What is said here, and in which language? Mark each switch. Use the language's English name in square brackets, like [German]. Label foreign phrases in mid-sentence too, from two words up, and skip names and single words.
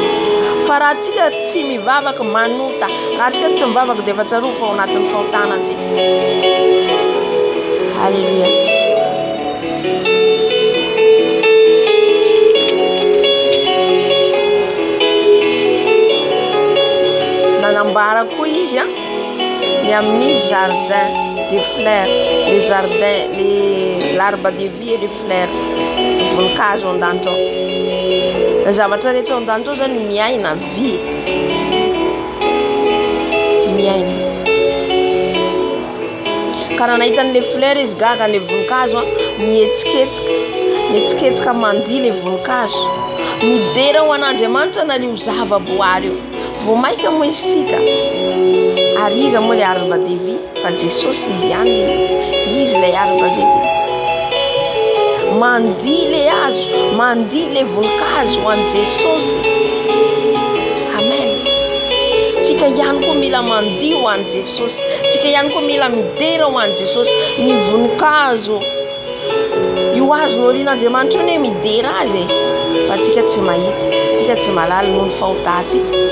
[Malagasy] Fa raha tsika tsy mivavaka manota, raha tsika tsy mivavaka dia efa tsaroa fa ao anatin'ny fahotana tsika. Halleluja. Nanambara koa izy ny amin'ny [French] jardin des fleurs, les jardins, l'arbre de vie et les fleurs, [Malagasy] voninkazo an-danitro ao. Ny zavatra rehetra ao an-danitro ao zany miaina vie, miaina. Karaha nahitan'le fleurs izy gaga le voninkazo mihetsiketsika mandia le voninkazo, midera ho an'Andriamanitra na io zava-boary io. Vao maika moa isika, ary izy moa le [French] arbre de vie, [Malagasy] fa Jesosy izy ihany, izy le [French] arbre de vie. [Malagasy] Mandia le hazo, mandia le voninkazo ho an'i Jesosy. Amen. Tsika ihany koa mila mandia ho an'i Jesosy. Tsika ihany koa mila midera ho an'i Jesosy. Ny voninkazo io azo norian'Andriamanitra io midera azy, fa tsika tsy mahita, tsika tsy malala noho ny fahotantsika.